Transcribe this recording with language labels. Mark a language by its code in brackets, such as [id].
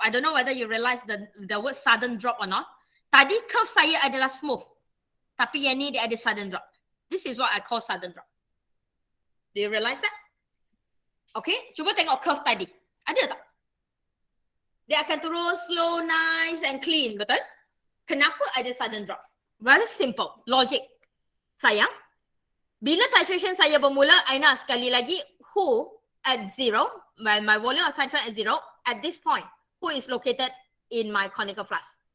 [en] I don't know whether you realize the word sudden drop or not. [ms] Tadi curve saya adalah smooth. Tapi yang ni dia ada sudden drop. [en] This is what I call sudden drop. Do you realize that? [ms] Okay, cuba tengok curve tadi. Ada tak? Dia akan turun slow, [en] nice and clean, [ms] betul? Kenapa ada sudden drop? [en] Very simple, logic. [ms] Sayang, bila titration saya bermula, Aina sekali lagi, [en] who at 0, my volume of titration at 0, at this point, who is located in my conical flask?